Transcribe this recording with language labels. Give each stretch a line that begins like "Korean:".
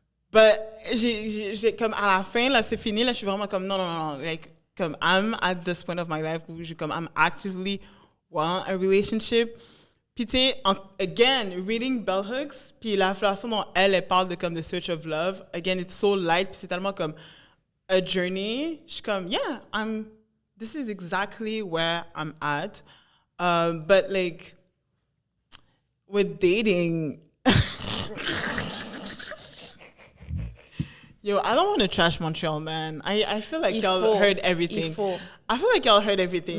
French: But, j'ai comme, à la fin, là, c'est fini, là, je suis vraiment comme, non.
English: Like, comme, I'm at this point of my life où I'm actively want a relationship.
French: Puis tu sais,
English: again, reading Bell Hooks,
French: puis la façon dont elle parle de comme
English: the search of love, again, it's so light,
French: puis c'est tellement comme
English: a journey.
French: Je suis comme,
English: yeah, this is exactly where I'm at. But like, with dating, yo, I don't want to trash Montreal, man. I feel like y'all heard everything. I feel like y'all heard everything.